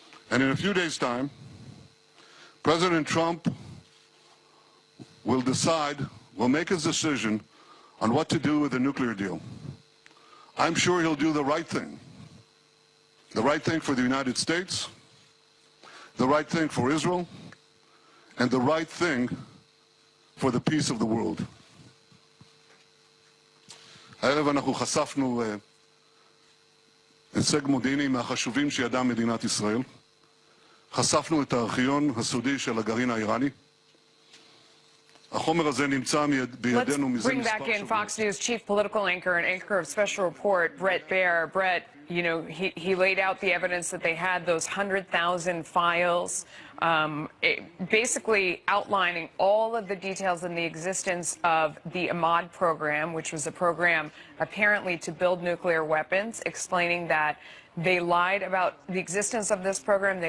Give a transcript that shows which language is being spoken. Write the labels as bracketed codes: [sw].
[en] And in a few days' time, President Trump will make his decision on what to do with the nuclear deal. I'm sure he'll do the right thing. The right thing for the United States, the right thing for Israel, and the right thing for the peace of the world. [he] הערב אנחנו חשפנו הישג מודיעיני מהחשובים שידעה מדינת ישראל. חשפנו את הארכיון הסודי של הגרעין האיראני. החומר הזה נמצא בידינו מזה [en] Let's bring back in Fox News chief political anchor and anchor of special report, Bret Baier. Bret, you know, he laid out the evidence that they had those 100,000 files, basically outlining all of the details in the existence of the Ahmad program, which was a program apparently to build nuclear weapons, explaining that they lied about the existence of this program.